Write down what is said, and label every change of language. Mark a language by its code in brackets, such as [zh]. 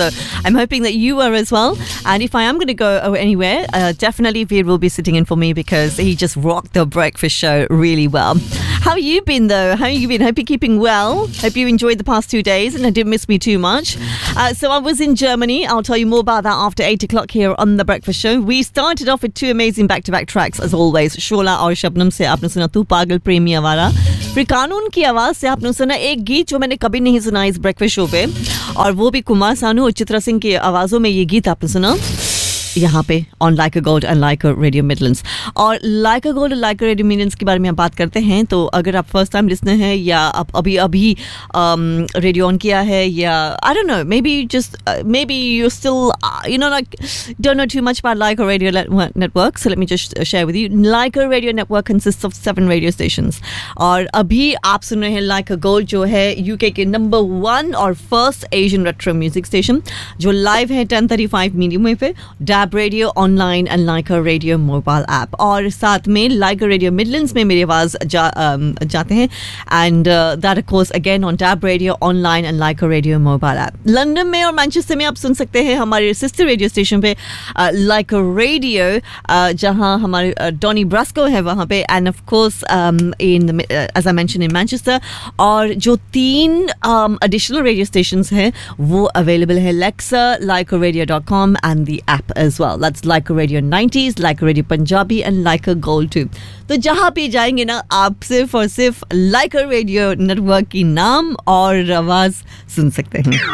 [en] So I'm hoping that you are as well. And if I am going to go anywhere, definitely Veer will be sitting in for me, because he just rocked the breakfast show really well. How you been though? How you been? Hope you're keeping well. Hope you enjoyed the past 2 days and didn't miss me too much. So I was in Germany. I'll tell you more about that after 8 o'clock here on The Breakfast Show. We started off with two amazing back-to-back tracks as always. [hi] शोला और शबनम से आपने सुना तू पागल प्रेमिया वाला. फिर कानून की आवाज़ से आपने सुना एक गीत जो मैंने कभी नहीं सुना इस breakfast show पे. और वो भी कुमार सानू और चित्रा सिंह की आवाज़ों में ये गीत आपने सुना. यहाँ पे on Leica Gold and Leica Radio Midlands. और Leica Gold and Leica Radio Midlands के बारे में हम बात करते हैं, तो अगर आप फर्स्ट टाइम लिसनर हैं या आप अभी रेडियो ऑन किया है, या [en] I don't know, maybe you still you know like don't know too much about Leica Radio Network, so let me just share with you. Leica Radio Network consists of 7 radio stations. [hi] और अभी आप सुन रहे हैं Leica Gold, जो है UK के number 1 और first Asian retro music station, जो लाइव है 10:35 मीडियम में पे Dab Radio Online and Leica Radio Mobile App. और साथ में Leica Radio Midlands में मेरी आवाज़ जाते हैं. [en] And that of course again on Dab Radio Online and Leica Radio Mobile App. [hi] London में और Manchester में आप सुन सकते हैं हमारे sister radio station पे Leica Radio, जहाँ हमारे Donny Brasco है वहाँ पे. [en] And of course as I mentioned in Manchester. [hi] और जो तीन additional radio stations हैं वो available है Alexa, LeicaRadio.com [en] and the app as well. That's Leica Radio 90s, Leica Radio Punjabi and Leica Gold 2. [hi] तो जहाँ भी जाएंगे ना आप सिर्फ और सिर्फ Leica Radio Network की नाम और आवाज सुन सकते हैं.